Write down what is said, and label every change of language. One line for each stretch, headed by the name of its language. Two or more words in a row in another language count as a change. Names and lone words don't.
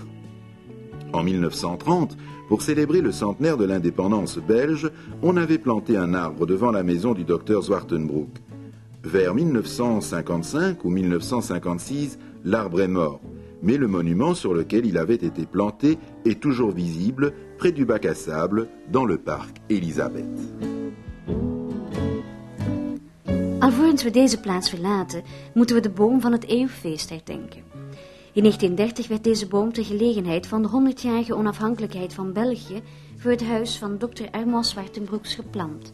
French: En 1930, pour célébrer le centenaire de l'indépendance belge, on avait planté un arbre devant la maison du docteur Zwartenbroek. Vers 1955 ou 1956, l'arbre est mort, mais le monument sur lequel il avait été planté est toujours visible près du bac à sable dans le parc Elisabeth.
Dutch: Alvorens we deze plaats verlaten, moeten we de boom van het eeuwfeest herdenken. In 1930 werd deze boom ter gelegenheid van de 100-jarige onafhankelijkheid van België voor het huis van dokter Armand Zwartenbroeks geplant.